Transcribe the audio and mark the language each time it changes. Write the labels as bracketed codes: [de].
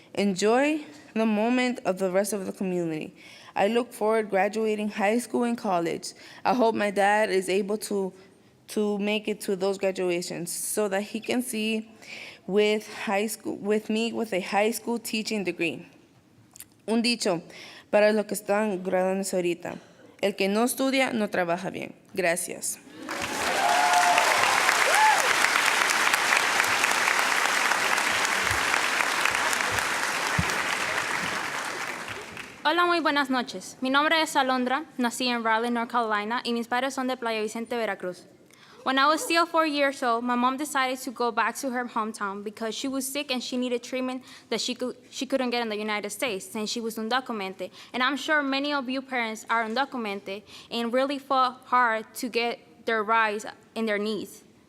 [en] Enjoy the moment of the rest of the community. I look forward graduating high school and college. I hope my dad is able to make it to those graduations so that he can see with me with a high school teaching degree. [es] Un dicho para los que están graduándose ahorita. El que no estudia no trabaja bien. Gracias. Hola, muy buenas noches. Mi nombre es Alondra, nací en Raleigh, North Carolina, y mis padres son de Playa Vicente, Veracruz. [en] When I was still 4 years old, my mom decided to go back to her hometown because she was sick and she needed treatment that she couldn't get in the United States since she was undocumented. And I'm sure many of you parents are undocumented and really fought hard to get their rights and their needs.